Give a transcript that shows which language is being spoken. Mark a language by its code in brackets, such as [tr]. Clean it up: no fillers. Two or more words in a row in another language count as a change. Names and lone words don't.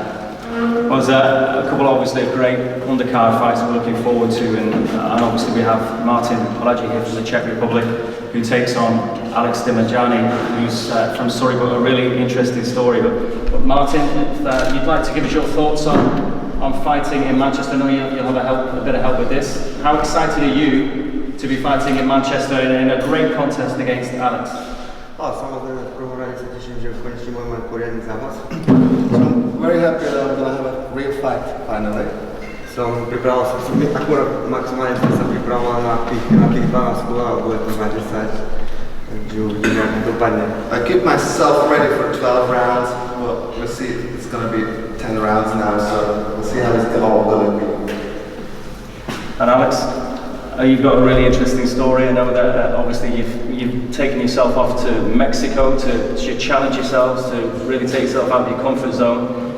[en] Well, there's a couple obviously of great undercard fights we're looking forward to, and obviously we have Martin Polaji here from the Czech Republic, who takes on Alex Dimajani, who's from Surrey, but a really interesting story. But Martin, if you'd like to give us your thoughts on fighting in Manchester, I know you'll have a bit of help with this. How excited are you to be fighting in Manchester in a great contest against Alex? [sk] Samozrejme, v prvom rade sa teším, že konečne môžem mať poriadny zápas. [en] I'm very happy that I'm going to have a real fight, finally. [sk] Akurát maximálne som sa pripravoval na tých 12 kôl a bude to mať 10, takže uvidíme, ako to dopadne. [en] I keep myself ready for 12 rounds, but we'll see, it's going to be 10 rounds now, so we'll see how this all will be. And Alex, you've got a really interesting story. I know that obviously you've taken yourself off to Mexico to challenge yourselves, to really take yourself out of your comfort zone.